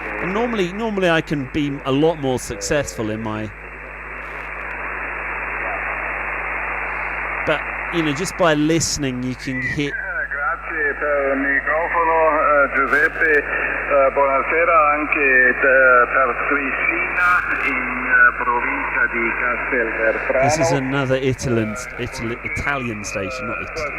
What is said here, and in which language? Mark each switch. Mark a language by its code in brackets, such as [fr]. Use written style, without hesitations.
[en] And normally I can be a lot more successful in my... But, just by listening, you can hit... [it] Grazie per il microfono, Giuseppe. Buonasera anche per Cristina in provincia di Castelvetrano. [en] This is another Italian station, not Italian.